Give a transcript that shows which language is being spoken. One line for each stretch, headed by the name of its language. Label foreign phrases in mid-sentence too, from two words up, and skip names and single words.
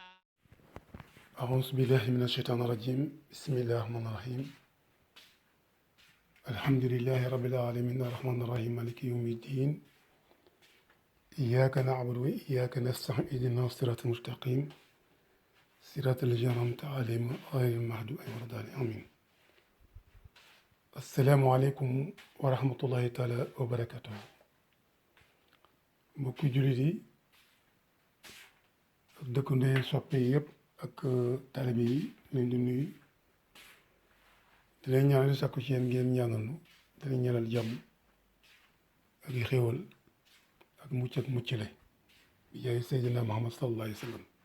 Arabic: أعوذ بالله من الشيطان الرجيم بسم الله الرحمن الرحيم الحمد لله رب العالمين الرحمن الرحيم مالك يوم الدين إياك نعبد وإياك نستعين اهدنا الصراط المستقيم صراط الذين أنعمت عليهم غير المغضوب عليهم ولا الضالين آمين السلام عليكم ورحمة الله تعالى وبركاته
Wolof: mbokki jullit yi ak dëkkandoo yi soppe yi yëpp ak taalibe yi leen di nuyu di leen ñaanal di sakku ci yéen ngeen ñaanal nu di leen ñaanal jàmm ak i xéewal ak mucc ak muccale bi jaay Seydina Muhammad
Arabic: صلى الله عليه وسلم